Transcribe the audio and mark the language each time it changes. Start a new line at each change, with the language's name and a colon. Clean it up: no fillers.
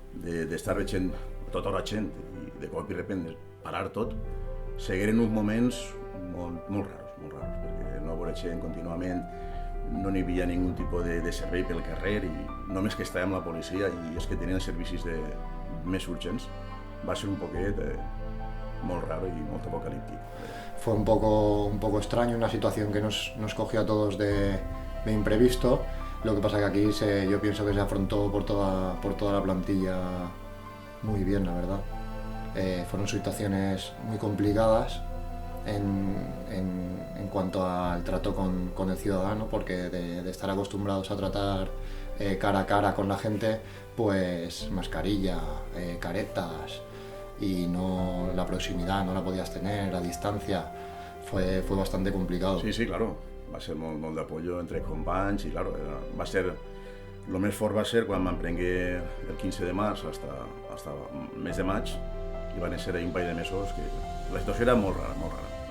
Catalan: D'estar veient tota la gent i de cop i repente parar tot, segueren uns moments molt raros, perquè no veure gent contínuament, no n'hi havia ningú tipus de servei pel carrer i només que estàvem la policia i és que tenien servicis més urgents, va ser un poquet molt raro y molt apocalíptico.
Spanish: Fue un poco extraño, una situación que nos cogió a todos de imprevisto, Lo que pasa que aquí yo pienso que se afrontó por toda la plantilla muy bien, la verdad. Fueron situaciones muy complicadas en cuanto al trato con el ciudadano, porque de estar acostumbrados a tratar cara a cara con la gente, pues mascarilla, caretas, y no la proximidad no la podías tener, la distancia, fue bastante complicado.
Catalan: Sí, claro, va ser molt d'apoyo entre companys, i claro, va ser, el més fort va ser quan m'emprengué el 15 de març hasta el mes de maig, i van ser un parell de mesos que la situació era molt rara, molt rara.